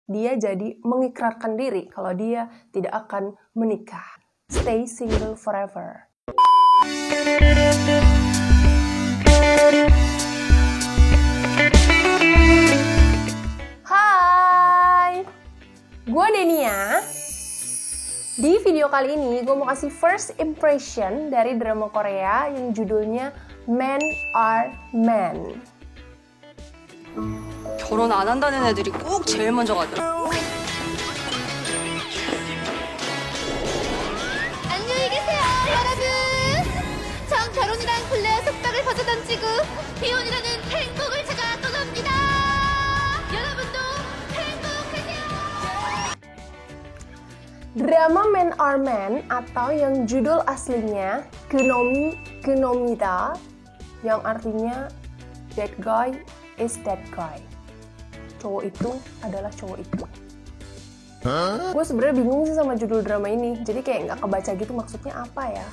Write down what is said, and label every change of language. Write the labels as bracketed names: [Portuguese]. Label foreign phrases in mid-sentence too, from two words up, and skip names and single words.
[Indonesian] dia jadi mengikrarkan diri kalau dia tidak akan menikah. [English] Stay single forever. [Indonesian] Hai, gue Denia. Di video kali ini gue mau kasih [English] first impression [Indonesian] dari drama Korea yang judulnya Men Are Men. [Korean] 결혼 안 한다는 애들이 꼭 제일 먼저 가더라. 안녕히 계세요, 여러분. 전 결혼이란 굴레와 속박을 벗어던지고 비혼이라는 행복을 찾아 떠납니다. 여러분도 행복하세요. [Indonesian] Drama Men Are Men atau yang judul aslinya Knomida, yang artinya [English] That Guy is That Guy. [Indonesian] Cowok itu adalah cowok itu. Gue sebenarnya bingung sih sama judul drama ini, jadi kayak nggak kebaca gitu maksudnya apa ya.